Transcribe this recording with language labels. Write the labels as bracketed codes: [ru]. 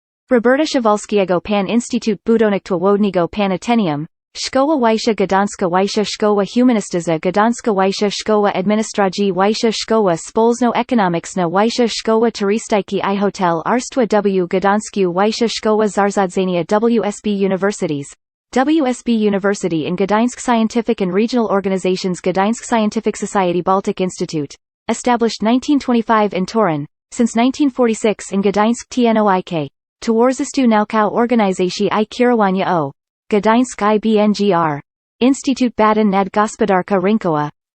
[pl] Roberta Szawalskiego Pan Instytut Budownictwa Wodnego Pan Ateneum, Szkoła Wyższa Gdańska, Wyższa Szkoła Humanistyczna Gdańska, Wyższa Szkoła Administracji, Wyższa Szkoła Społeczno-Ekonomiczna, Wyższa Szkoła Turystyki I Hotelarstwa w Gdańsku, Wyższa Szkoła Zarządzania WSB Universities. [en] WSB University in Gdańsk. Scientific and regional organizations. Gdańsk Scientific Society, Baltic Institute, established 1925 in Torun, since 1946 in Gdańsk. [pl] TNOIK, Towarzystwo Naukowe Organizacji I Kierowania o Gdańsk IBNGR, Instytut Badań nad Gospodarką Rynkową,